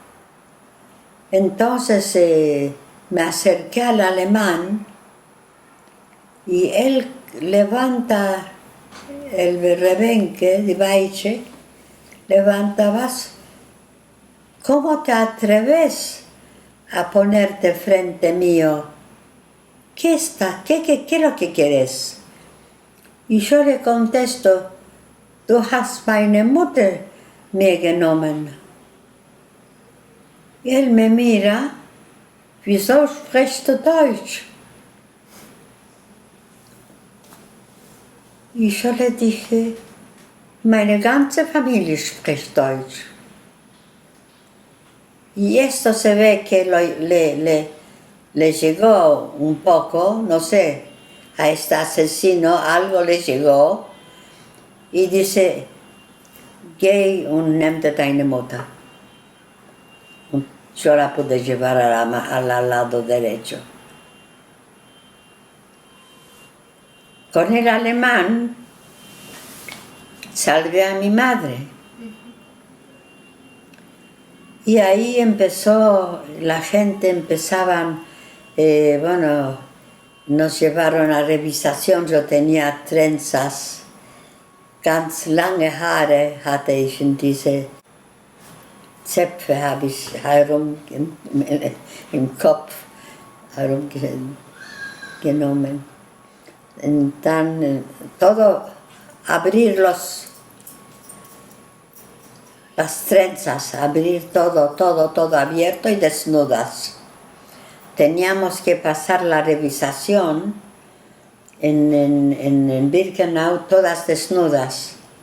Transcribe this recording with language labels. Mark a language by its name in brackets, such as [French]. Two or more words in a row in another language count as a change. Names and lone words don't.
[Spanish] Entonces me acerqué al alemán y él levanta el rebenque de Baiche, levantabas, ¿cómo te atreves a ponerte frente mío? ¿Qué es lo que quieres? Y yo le contesto, [German] du hast meine Mutter mir genommen. [Spanish] Y él me mira, [German] wieso sprichst du Deutsch? [Spanish] Y yo le dije, [German] meine ganze Familie spricht Deutsch. [Spanish] Y esto se ve que le llegó un poco, no sé, a este asesino algo le llegó y dice, [German] geh und nimm deine Mutter. [Spanish] Yo la pude llevar al lado derecho. Con el alemán salvé a mi madre. Y ahí empezó, la gente empezaban, bueno, nos llevaron a revisación, yo tenía trenzas, [German] ganz lange Haare hatte ich in diese Zöpfe habe ich im Kopf herumgenommen. Und dann [Spanish] todo, abrir las trenzas, abrir todo abierto y desnudas. Teníamos que pasar la revisación en Birkenau, todas desnudas.